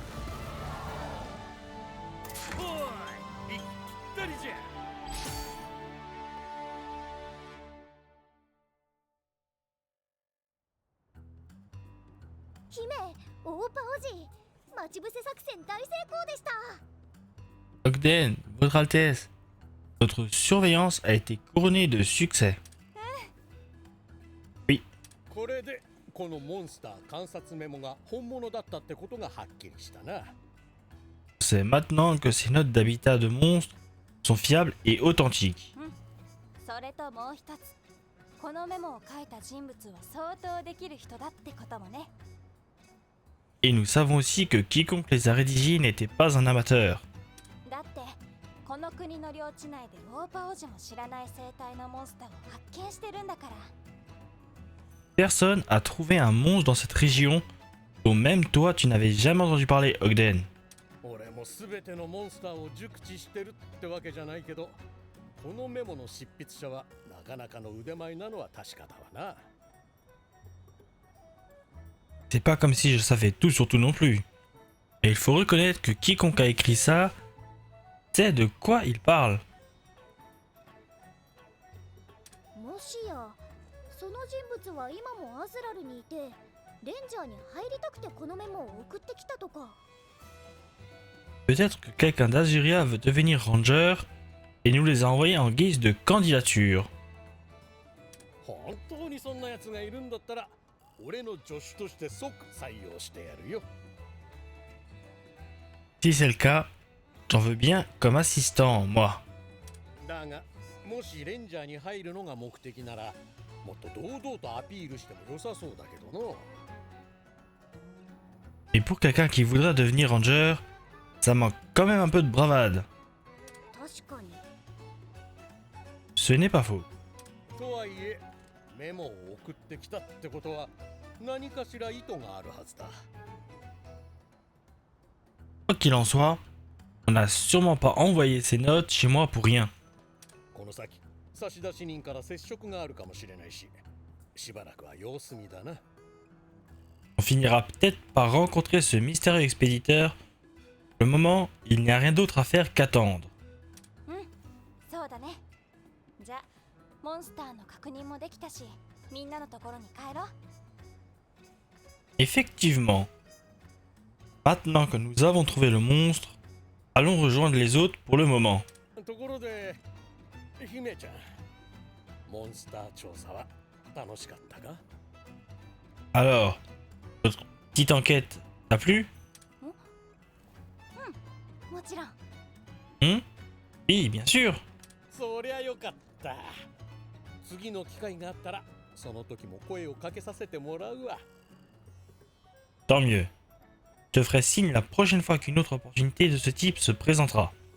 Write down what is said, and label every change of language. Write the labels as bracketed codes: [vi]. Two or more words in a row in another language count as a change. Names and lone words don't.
[ja] おい、ぴったりじゃ。姫オーパおじ待ち伏せ作戦大成功でした。 [fr] Ogden, votre Altesse, votre surveillance a été couronnée de succès. [ja] これでこのモンスター観察メモが本物だったってことがはっきりしたな。 [fr] C'est maintenant que ces notes d'habitat de monstres sont fiables et authentiques. [ja] それともう一つ、このメモを書いた人物は相当できる人だってこともね。 [fr] Et nous savons aussi que quiconque les a rédigés n'était pas un amateur. [ja] だってこの国の領地内でウォーパ王子も知らない生態のモンスターを発見してるんだから。 [fr] Personne a trouvé un monstre dans cette région dont même toi tu n'avais jamais entendu parler, Ogden. [ja] 俺も全てのモンスターを熟知してるってわけじゃないけど、このメモの執筆者はなかなかの腕前なのは確かだわな。 [fr] C'est pas comme si je savais tout sur tout non plus. Et il faut reconnaître que quiconque a écrit ça sait de quoi il parle. [ja] もしやその人物は今もアズラルにいてレンジャーに入りたくてこのメモを送ってきたとか。 [fr] Peut-être que quelqu'un d'Azuria veut devenir ranger et nous les a envoyés en guise de candidature. [ja] 本当にそんな奴がいるんだったら、俺の助手として即採用してやるよ。 [fr] Si c'est le cas, j'en veux bien comme assistant, moi. [ja] だが、もしレンジャーに入るのが目的なら、もっと堂々とアピールしても良さそうだけどな。 [fr] Et pour quelqu'un qui voudrait devenir ranger, ça manque quand même un peu de bravade. [ja] 確かに。 [fr] Ce n'est pas faux. [ja] とはいえ、メモを送ってきたってことは、何かしら意図があるはずだ。 [fr] Quoi qu'il en soit, on n'a sûrement pas envoyé ces notes chez moi pour rien. [ja] この先、差出人から接触があるかもしれないし、しばらくは様子見だな。 [fr] On finira peut-être par rencontrer ce mystérieux expéditeur. Pour le moment, il n'y a rien d'autre à faire qu'attendre. [ja] そうだね。じゃあモンスターの確認もできたし、みんなのところに帰ろう。 [fr] Effectivement. Maintenant que nous avons trouvé le monstre, allons rejoindre les autres pour le moment. [ja] ところで、姫ちゃん、モンスター調査は楽しかったか？ [fr] Alors, notre petite enquête t'a plu? [ja] もちろん。 [fr] Oui, bien sûr. [ja] そりゃよかった。次の機会があったら、その時も声をかけさせてもらうわ。 [fr] Tant mieux. Je te ferai signe la prochaine fois qu'une autre opportunité de ce type se présentera.